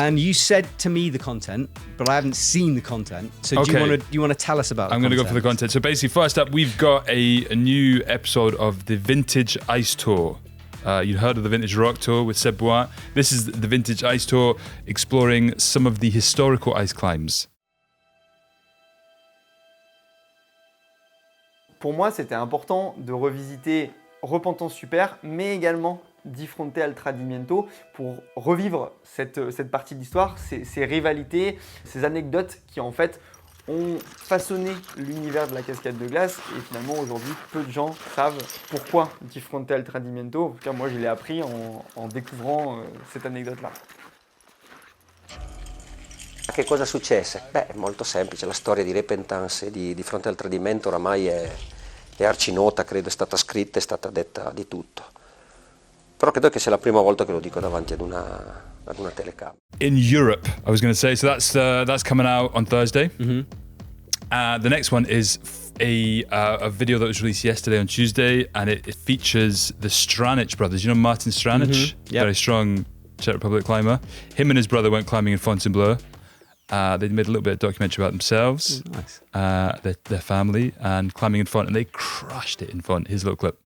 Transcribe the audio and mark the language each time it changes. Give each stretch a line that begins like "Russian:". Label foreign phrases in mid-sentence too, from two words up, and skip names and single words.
English: And you said to me the content, but I haven't seen the content. So do you want to tell us about? I'm going to go for the content. So basically, first up, we've got a new episode of the Vintage Ice Tour. You heard of the Vintage Rock Tour with Seb Bois. This is the Vintage Ice Tour, exploring some of the historical ice climbs.
French: Pour moi, c'était important de revisiter Repentance Super, mais également Di Fronte al Tradimento pour revivre cette partie de l'histoire, ces rivalités, ces anecdotes qui en fait ont façonné l'univers de la cascade de glace et finalement aujourd'hui peu de gens savent pourquoi Di Fronte al Tradimento. En tout cas moi je l'ai appris en découvrant cette anecdote-là.
Italian: Che cosa successe? Beh, è molto semplice, la storia di Repentance e di Fronte al Tradimento oramai è arcinota, credo è stata scritta, è stata detta di tutto. Però credo che sia la prima volta che lo dico davanti ad una telecamera.
English: In Europe, I was going to say, so that's coming out on Thursday. The next one is a video that was released yesterday on Tuesday, and it features the Stranic brothers. You know Martin Stranic? Yep. Very strong Czech Republic climber. Him and his brother went climbing in Fontainebleau. They made a little bit of documentary about themselves, their family, and climbing in Font, and they crushed it in Font. Here's a little clip.